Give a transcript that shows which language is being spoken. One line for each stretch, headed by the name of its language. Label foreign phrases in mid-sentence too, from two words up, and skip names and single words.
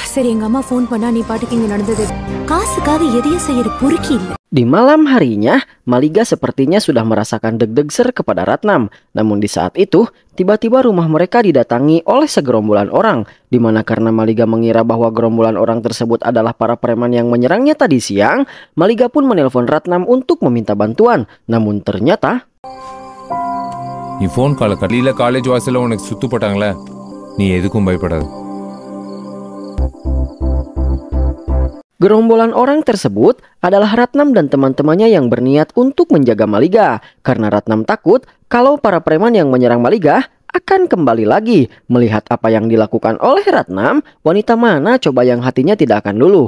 Indonesian: Di malam harinya, Maliga sepertinya sudah merasakan deg-degser kepada Ratnam. Namun di saat itu, tiba-tiba rumah mereka didatangi oleh segerombolan orang. Di mana karena Maliga mengira bahwa gerombolan orang tersebut adalah para preman yang menyerangnya tadi siang, Maliga pun menelpon Ratnam untuk meminta bantuan. Namun ternyata...
Tamil: நீ ஃபோன் கால கடையில் காலேஜ் வாசலில் உனக்கு சுத்து போட்டாங்களே, நீ எதுக்கும் பயப்படாது.
Indonesian: Gerombolan orang tersebut adalah Ratnam dan teman-temannya yang berniat untuk menjaga Maliga. Karena Ratnam takut kalau para preman yang menyerang Maliga akan kembali lagi. Melihat apa yang dilakukan oleh Ratnam, wanita mana coba yang hatinya tidak akan luluh.